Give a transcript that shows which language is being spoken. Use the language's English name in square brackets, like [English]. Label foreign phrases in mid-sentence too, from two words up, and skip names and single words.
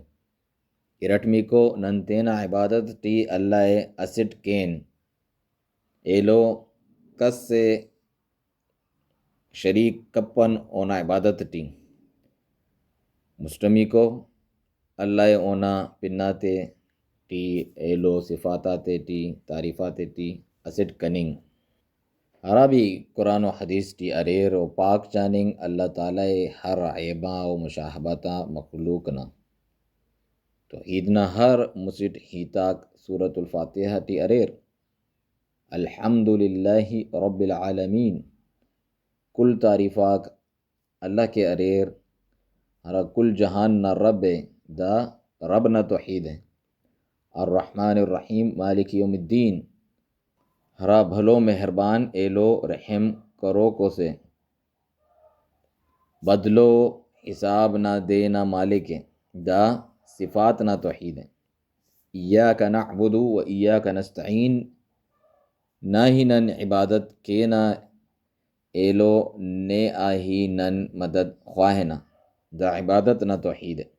[Brahui] ارٹمی کو ننتینا عبادت ٹی اللہ اسٹ کین ایلو کس سے شریک کپن اونا عبادت ٹی مسلمی کو اللہ اونا پناتے ٹی ایلو صفاتاتے ٹی تعریفاتے ٹی اسٹ کننگ۔ عربی قرآن و حدیث ٹی اریر و پاک جاننگ اللہ تعالیٰ ہر عیباں و مشاہبتا مخلوق نا تو عیدنا ہر مسٹ ہیتاک سورة الفاتحہ ٹی اریر [Arabic] الحمد للہ رب العالمین، [Brahui] کل تعریفاک اللہ کے اریر، ہرا کل جہان نا رب دا رب نا توحید ہے۔ [Arabic] الرحمن الرحیم مالک یوم الدین، [Brahui] ہرا بھلو مہربان ایلو رحم کرو کو سے بدلو حساب نہ دینا مالک دا صفات نا توحید ہے۔ [Arabic] ایاک نعبد و ایاک نستعین، [Brahui] نہ ہی نن عبادت کے نا ایلو نے آہی نن مدد خواہنا دا عبادت نا توحید ہے۔